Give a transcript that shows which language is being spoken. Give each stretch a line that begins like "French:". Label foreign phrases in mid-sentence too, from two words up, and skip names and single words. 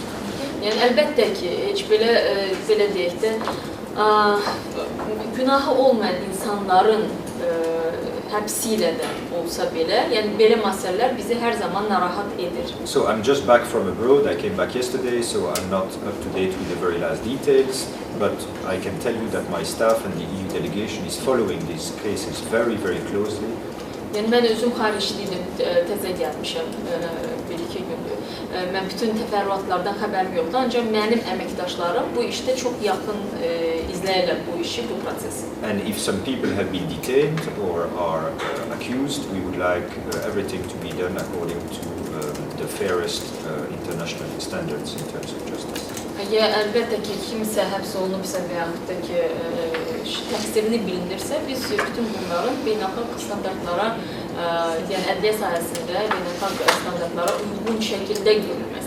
Azerbaijani: Yəni əlbəttə ki, heç belə deyək də, günahı olmayan insanların həbsi ilə də olsa belə, yəni belə məsələlər bizi hər zaman narahat edir.
English: So I'm just back from abroad. I came back yesterday, so I'm not up to date with the very last details, but I can tell you that my staff and the EU delegation is following these cases very, very closely.
Azerbaijani: Yəni mən özüm xariciydim, təzə gəlmişəm, bir-iki gündür. Mən bütün təfərrüatlardan xəbərim yoxdur, ancaq mənim əməkdaşlarım bu işdə çox yaxın izləyirlər bu işi, bu prosesi.
English: And if some people have been detained or are accused, we would like everything to be done according to the fairest international standards in terms of justice.
Azerbaijani: Əgər əlbəttə ki, kimsə həbs olunubsa və yaxud da ki, təqsirini bilinirsə, biz bütün bunların beynəlxalq standartlara, yəni ədliyyə sahəsində beynəlxalq standartlara uyğun şəkildə